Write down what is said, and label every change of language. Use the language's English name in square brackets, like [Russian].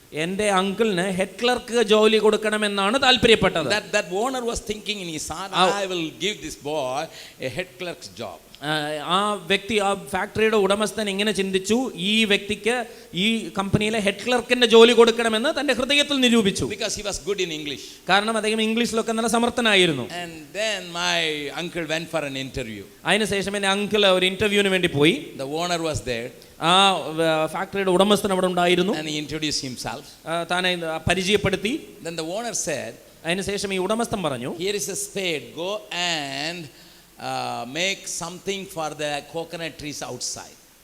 [Malayalam] എൻ്റെ അങ്കിളിന് head clerk ജോലി കൊടുക്കണമെന്നാണ് താല്പര്യപ്പെട്ടത്. [English] That owner was thinking in his heart, I will give this boy a head clerk's job. [Malayalam] ആ വ്യക്തി, ആ ഫാക്ടറിയുടെ ഉടമസ്ഥൻ ഇങ്ങനെ ചിന്തിച്ചു, ഈ വ്യക്തിക്ക് ഈ കമ്പനിയിലെ ഹെഡ് ക്ലർക്കിന്റെ ജോലി കൊടുക്കണമെന്ന് തന്റെ ഹൃദയത്തിൽ നിരൂപിച്ചു. [English] Because he was good in English. [Malayalam] കാരണം അദ്ദേഹം ഇംഗ്ലീഷിലൊക്കെ നല്ല സമർത്ഥനായിരുന്നു. [English] And then my uncle went for an interview. [Malayalam] അതിനുശേഷം എൻ്റെ അങ്കിൾ ഒരു ഇന്റർവ്യൂവിന് വേണ്ടി പോയി. [English] The owner was there. [Malayalam] ആ ഫാക്ടറിയുടെ ഉടമസ്ഥൻ അവിടെ ഉണ്ടായിരുന്നു. [English] And he introduced himself. [Malayalam] താനെ പരിചയപ്പെടുത്തി. [English] Then the owner said, [Malayalam] അതിനുശേഷം ഈ ഉടമസ്ഥൻ പറഞ്ഞു, [English] here is a spade, go and make something for the coconut trees outside.